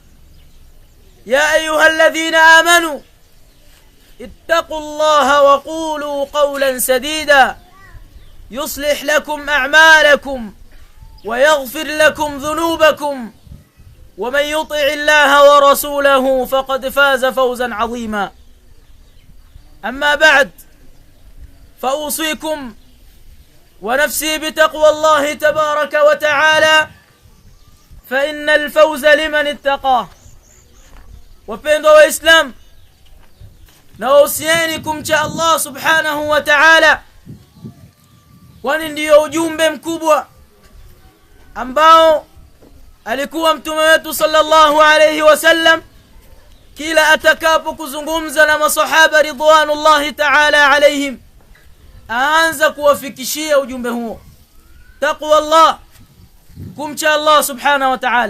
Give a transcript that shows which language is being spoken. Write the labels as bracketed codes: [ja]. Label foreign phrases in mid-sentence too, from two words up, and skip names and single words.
[ar] يا أيها الذين آمنوا اتقوا الله وقولوا قولا سديدا يصلح لكم أعمالكم ويغفر لكم ذنوبكم، ومن يطع الله ورسوله فقد فاز فوزا عظيما. أما بعد، فأوصيكم ونفسي بتقوى الله تبارك وتعالى، فإن الفوز لمن اتقاه. [sw] Wapendwa Waislamu, nawahusieni kumcha Allah [ar] سبحانه وتعالى, [sw] kwani ndiyo ujumbe mkubwa ambao alikuwa mtume wetu [ar] صلى الله عليه وسلم [sw] kila atakapo kuzungumza na masahaba [ar] رضوان الله تعالى عليهم [sw] aanza kuwafikishia ujumbe huo: [ar] تقوى الله, [sw] kumcha Allah [ar] سبحانه وتعالى.